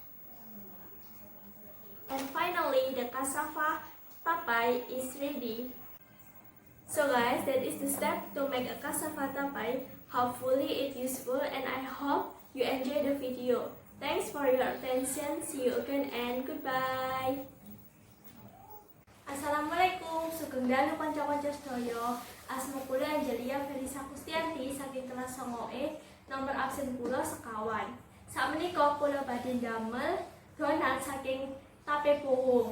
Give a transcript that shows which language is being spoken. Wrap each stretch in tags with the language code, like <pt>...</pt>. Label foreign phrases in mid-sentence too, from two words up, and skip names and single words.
<en>And finally, the cassava tape is ready. So guys, that is the step to make a cassava tape. Hopefully it's useful and I hope you enjoy the video. Thanks for your attention. See you again and goodbye.</en> <jv>Assalamualaikum, sugeng dalu kanca-kanca sedaya. Asma kula Angelia Felisa Kustianti saking kelas 9E, nomor absen kula sekawan. Sakmenika kula badhe ndamel donat saking tape pohong.</jv>